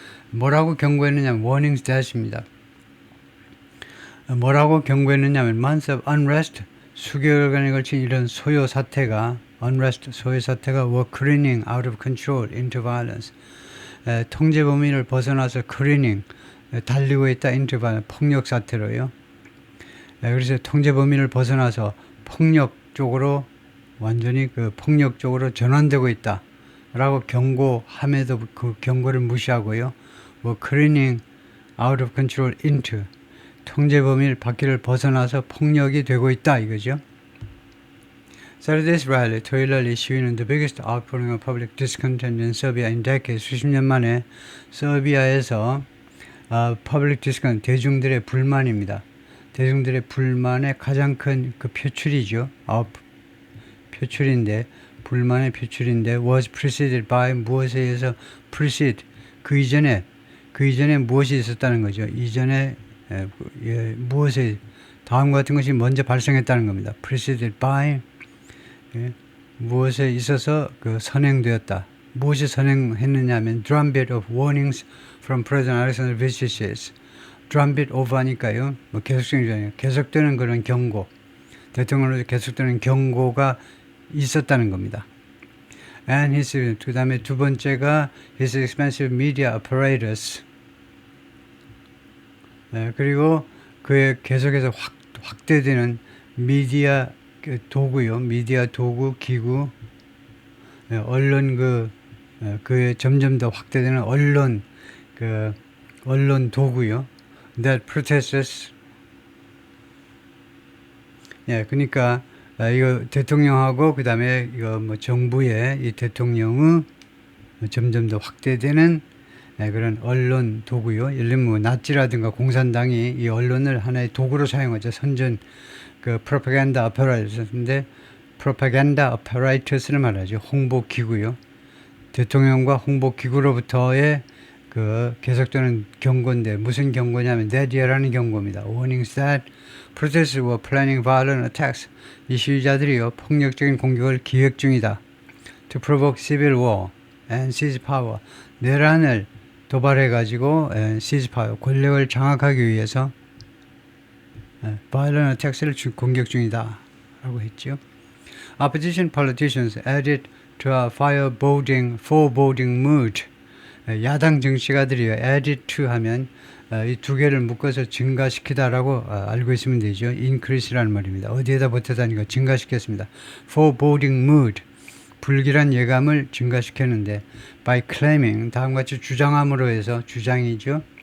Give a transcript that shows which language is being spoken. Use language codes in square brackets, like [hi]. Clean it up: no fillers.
[ko] 뭐라고 경고했느냐면 warnings 대하십니다. 뭐라고 경고했느냐면 [en] months of unrest, [ko] 수개월간에 걸친 이런 소요 사태가 [en] were careening out of control into violence. [ko] 통제 범위를 벗어나서 careening, 달리고 있다 [en] into violence, [ko] 폭력 사태로요. 그래서 통제 범위를 벗어나서 폭력 쪽으로 완전히 그 폭력 쪽으로 전환되고 있다라고 경고함에도 그 경고를 무시하고요. [en] were careening out of control into, [ko] 통제 범위 밖을 벗어나서 폭력이 되고 있다 이거죠. [en] Saturday's rally, [ko] 토요일 날 이 시위는 [en] the biggest outpouring of public discontent in Serbia in decades. [ko] 수십 년 만에 서비아에서 public discontent, 대중들의 불만입니다. 대중들의 불만의 가장 큰 그 표출이죠. 표출인데, 불만의 표출인데, [en] was preceded by [ko] 무엇에 의해서 precede, 그 이전에 무엇이 있었다는 거죠. 이전에 무엇에 다음과 같은 것이 먼저 발생했다는 겁니다. [en] preceded by [ko] 무엇에 있어서 그 선행되었다. 무엇이 선행했느냐 하면 [en] drumbeat of warnings from President Alexander Vučić. drumbeat of [ko] 하니까요. 뭐 계속되는 그런 경고. 대통령으로 계속되는 경고가 있었다는 겁니다. [en] And [ko] 그 다음에 두 번째가 [en] his expensive media apparatus. [ko] 그리고 그의 계속해서 확대되는 미디어 도구요. 미디어 도구, 기구, 언론 그의 점점 더 확대되는 언론 도구요. [en] That protesters. [ko] 그러니까 이거 대통령하고 그 다음에 이거 뭐 정부의 이 대통령의 점점 더 확대되는 그런 언론 도구요. 예를 들면 뭐 나치라든가 공산당이 이 언론을 하나의 도구로 사용하죠. 선전 그 프로파간다 apparatus인데 프로파간다 apparatus를 말하죠. 홍보 기구요. 대통령과 홍보 기구로부터의 그 계속되는 경고인데 무슨 경고냐면 [en] that year [ko] 라는 경고입니다. [en] Warnings that protesters were planning violent attacks. [ko] 이 시위자들이요 폭력적인 공격을 기획 중이다. [en] To provoke civil war and seize power. [ko] 내란을 도발해가지고 [en] seize power [ko] 권력을 장악하기 위해서 [en] violent attacks [ko] 를 공격 중이다 라고 했죠. [en] Opposition politicians added to a foreboding mood. [ko] 야당 정치가들이요 [en] added to [ko] 하면 이 두 개를 묶어서 증가시키다라고 알고 있으면 되죠. increase라는 말입니다. 어디에다 보태다니까 증가시켰습니다. [en] foreboding mood, [ko] 불길한 예감을 증가시켰는데 [en] by claiming, [ko] 다음과 같이 주장함으로 해서 주장이죠.